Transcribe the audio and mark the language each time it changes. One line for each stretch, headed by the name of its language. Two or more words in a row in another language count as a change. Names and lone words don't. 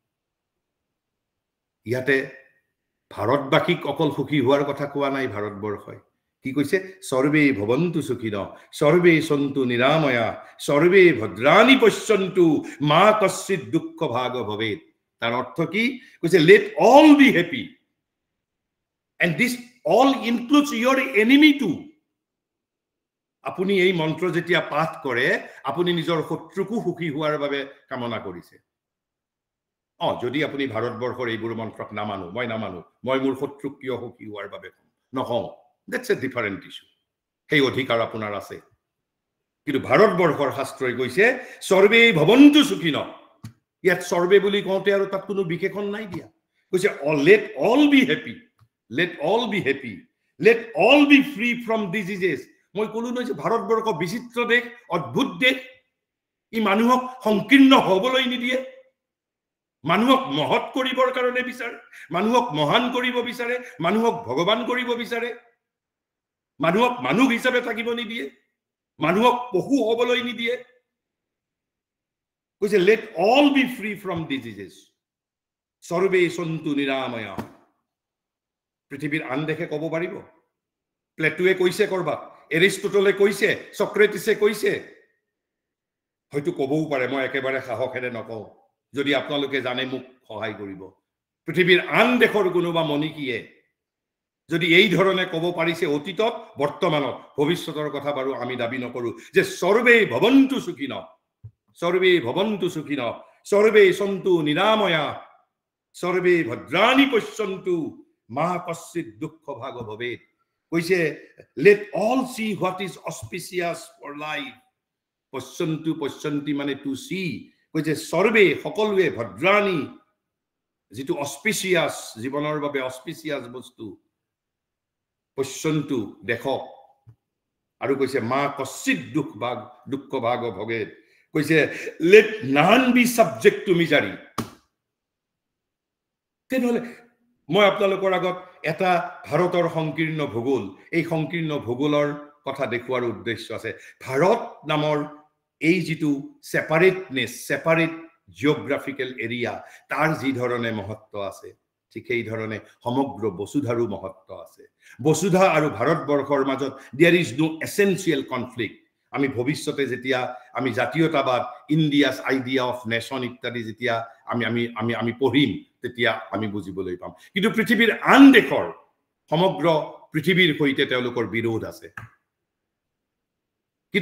Assamese: ইয়াতে ভাৰতবাসীক অকল সুখী হোৱাৰ কথা কোৱা নাই ভাৰতবৰ্ষই কি কৈছে
Sanskrit: সৰ্বে ভৱন্তু সুখিনঃ সৰ্বে সন্তু নিৰাময়া সৰ্বে ভদ্ৰাণি পশ্যন্তু মা কশ্চিৎ দুঃখ ভাগ
Assamese: ভৱেৎ তাৰ অৰ্থ কি কৈছে
English: let all be happy and this all includes your enemy too
Assamese: আপুনি এই মন্ত্ৰ যেতিয়া পাঠ কৰে আপুনি নিজৰ শত্ৰুকো সুখী হোৱাৰ বাবে কামনা কৰিছে যদি আপুনি ভাৰতবৰ্ষৰ এইবোৰ মন্ত্ৰক নামানো মই মোৰ শত্ৰুক কিয় সুখী হোৱাৰ বাবে নকওঁ
English: that's a different issue
Assamese: সেই অধিকাৰ আপোনাৰ আছে কিন্তু ভাৰতবৰ্ষৰ শাস্ত্ৰই কৈছে
Sanskrit: সৰ্বে ভৱন্তু সুখিনঃ
Assamese: ইয়াত সৰ্বে বুলি কওঁতে আৰু তাত কোনো বিশেষণ নাই দিয়া কৈছে
English: let all be happy let all be free from diseases
Assamese: মই কলো নহয় যে ভাৰতবৰ্ষ বিচিত্ৰ দেশ অদ্ভুত দেশ ই মানুহক সংকীৰ্ণ হ'বলৈ নিদিয়ে মানুহক মহৎ কৰিবৰ কাৰণে বিচাৰে মানুহক মহান কৰিব বিচাৰে মানুহক ভগৱান কৰিব বিচাৰে মানুহক মানুহ হিচাপে থাকিব নিদিয়ে মানুহক পশু হবলৈ নিদিয়ে কৈছে
English: let all be free from diseases
Sanskrit: সৰ্বে সন্তু নিৰাময়া
Assamese: পৃথিৱীৰ আন দেশে ক'ব পাৰিব প্লেটোৱে কৈছে কৰবাত এৰিষ্টটলে কৈছে সক্ৰেটিছে কৈছে হয়তো ক'বও পাৰে মই একেবাৰে সাহসেৰে নকওঁ যদি আপোনালোকে জানে মোক সহায় কৰিব পৃথিৱীৰ আন দেশৰ কোনোবা মনিকীয়ে যদি এই ধৰণে ক'ব পাৰিছে অতীতত বৰ্তমানত ভৱিষ্যতৰ কথা বাৰু আমি দাবী নকৰো যে
Sanskrit: সৰ্বে ভৱন্তু সুখিন সৰ্বে সন্তু নিৰাময়া সৰ্বে ভদ্ৰাণি পশ্যন্তু মা কশ্চিৎ দুঃখ ভাগ ভৱেৎ কৈছে
English: let all see what is auspicious for life
Assamese: পশ্যন্তি মানে
English: to see
Assamese: কৈছে সৰ্বে সকলোৱে ভদ্ৰাণি যেটো অস্পিচিয়াস জীৱনৰ বাবে অস্পিচিয়াস বস্তু পশ্যন্তু দেখক আৰু কৈছে
Sanskrit: মা কশ্চিৎ দুঃখ ভাগ ভৱেৎ
Assamese: কৈছে
English: let none be subject to misery
Assamese: তেনেহলে মই আপোনালোকৰ আগত এটা ভাৰতৰ সংকীৰ্ণ ভূগোল এই সংকীৰ্ণ ভূগোলৰ কথা দেখুৱাৰ উদ্দেশ্য আছে ভাৰত নামৰ এই যেটো
English: separate geographical area
Assamese: তাৰ যি ধৰণে মহত্ব আছে ঠিক এই ধৰণে সমগ্ৰ বসুধাৰো মহত্ব আছে বসুধা আৰু ভাৰতবৰ্ষৰ মাজত
English: there is no essential conflict
Assamese: আমি ভৱিষ্যতে যেতিয়া আমি জাতীয়তাবাদ
English: India's idea of nation
Assamese: ইত্যাদি যেতিয়া আমি পঢ়িম তেতিয়া আমি বুজিবলৈ পাম কিন্তু পৃথিৱীৰ আন দেশৰ সমগ্ৰ পৃথিৱীৰ সৈতে তেওঁলোকৰ বিৰোধ আছে কিন্তু